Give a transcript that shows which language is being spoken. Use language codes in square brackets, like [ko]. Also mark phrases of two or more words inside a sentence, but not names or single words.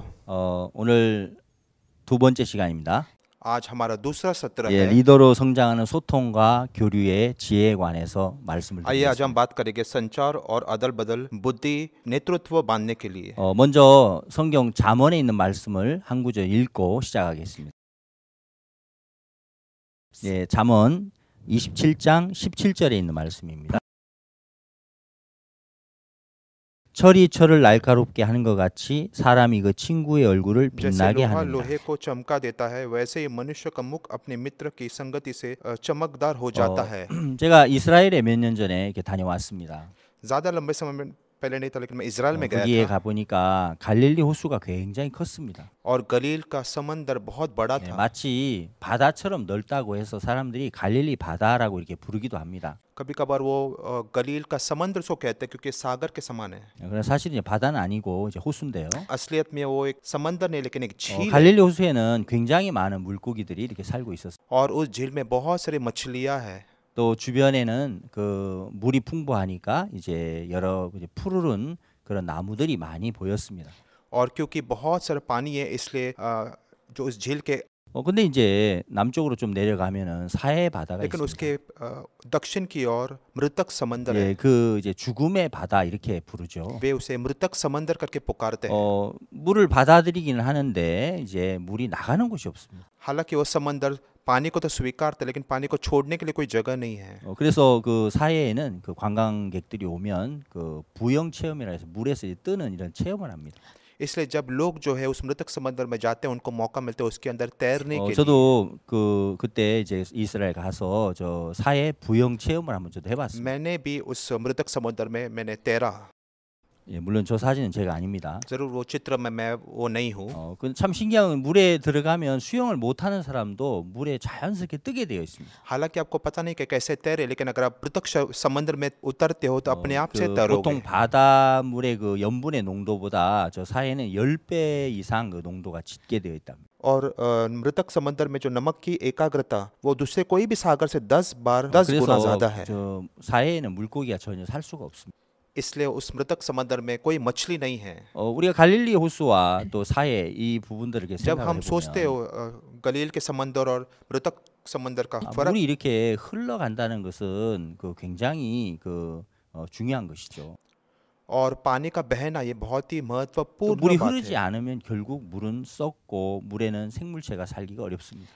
[ko] 오늘 두 번째 시간입니다. [hi] आज हमारा दूसरा सत्र [ko] 예, [hi] है। [ko] 리더로 성장하는 소통과 교류의 지혜에 관해서 말씀을 [hi] आइए आज हम [ko] 드리겠습니다. [hi] बात करेंगे संचार और अदल बदल बुद्धि नेतृत्व बांधने के लिए। [ko] 먼저 성경 잠언에 있는 말씀을 한 구절 읽고 시작하겠습니다. 예, 잠언 27장 17절에 있는 말씀입니다. 철이 철을 날카롭게 하는 것 같이 사람이 그 친구의 얼굴을 [hi] जैसे [ko] 빛나게 [hi] लोहा [ko] 하느니라. [hi] लोहे को चमका देता है, वैसे ही मनुष्य का मुख अपने मित्र की संगति से चमकदार हो जाता है। [ko] 제가 이스라엘에 몇 년 전에 이렇게 다녀왔습니다. [hi] ज्यादा लंबे समय में पहले नहीं था, लेकिन मैं इजराइल में गया [ko] 거기에 [hi] था [ko] 가보니까 갈릴리 호수가 굉장히 컸습니다. [hi] और गलील का समंदर बहुत बड़ा [ko] 네, [hi] था। [ko] 마치 바다처럼 넓다고 해서 사람들이 갈릴리 바다라고 이렇게 부르기도 합니다. [hi] कभी कभार वो गलील का समंदर उसको कहते हैं क्योंकि सागर के समान है। [ko] 그러나 사실 이제 바다는 아니고 이제 호수인데요. [hi] असलियत में वो एक समंदर नहीं, लेकिन एक झील है। [ko] 갈릴리 호수에는 굉장히 많은 물고기들이 이렇게 살고 있었어요. [hi] और उस झील में बहुत सारी मछलियां हैं। [ko] 또 주변에는 그 물이 풍부하니까 이제 여러 이제 푸르른 그런 나무들이 많이 보였습니다. [hi] और क्योंकि बहुत सारा पानी है, इसलिए जो उस झील के [ko] 근데 이제 남쪽으로 좀 내려가면은 사해 바다가 [hi] लेकिन [ko] 있습니다. [hi] उसके दक्षिण की ओर मृतक समंदर है। [ko] 예, 그 이제 죽음의 바다 이렇게 부르죠. [hi] वे उसे मृतक समंदर करके पुकारते हैं। [ko] 물을 받아들이기는 하는데 이제 물이 나가는 곳이 없습니다. [hi] हालांकि वो समंदर पानी को तो स्वीकारते, लेकिन पानी को छोड़ने के लिए कोई जगह नहीं है। [ko] 그래서 그 사해에는 그 관광객들이 오면 그 부영 체험이라 해서 물에서 이제 뜨는 이런 체험을 합니다. [hi] इसलिए जब लोग जो है उस मृतक समंदर में जाते हैं, उनको मौका मिलता है उसके अंदर तैरने के लिए। [ko] 저도 그때 이제 이스라엘 가서 저 사해 부영 체험을 한번 저도 해봤습니다. [hi] मैंने भी उस मृतक समंदर में मैंने तैरा। [ko] 예, 물론 저 사진은 제가 아닙니다. [hi] जरूर वो चित्र में मैं वो नहीं हूँ। [ko] 참 신기한 건 물에 들어가면 수영을 못하는 사람도 물에 자연스럽게 뜨게 되어 있습니다. [hi] हालांकि आपको पता नहीं कि कैसे तैरे, लेकिन अगर आप मृतक समंदर में उतरते हो तो अपने आप से [ko] 보통 [hi] तैरोगे। [ko] 바닷물의 그 염분의 농도보다 저 사해는 10배 이상 그 농도가 짙게 되어 있답니다. [hi] और मृतक समंदर में जो नमक की एकाग्रता वो दूसरे कोई भी सागर से 10 गुना [ko] 그래서 [hi] ज्यादा है। [ko] 저 사해에는 물고기가 전혀 살 수가 없습니다. [hi] इसलिए उस मृतक समंदर में कोई मछली नहीं है। [ko] 우리가 갈릴리 호수와 또 사해 이 부분들을 이렇게 [hi] जब [ko] 생각을 [hi] हम सोचते हो [ko] 해보면 [hi] गलील के समंदर और मृतक समंदर का फर्क, [ko] 물이 이렇게 흘러간다는 것은 그 굉장히 그 중요한 것이죠. [hi] और पानी का बहना ये बहुत ही [ko] 또 [hi] महत्वपूर्ण [ko] 물이 [hi] बात [ko] 흐르지 [hi] है। [ko] 않으면 결국 물은 썩고 물에는 생물체가 살기가 어렵습니다.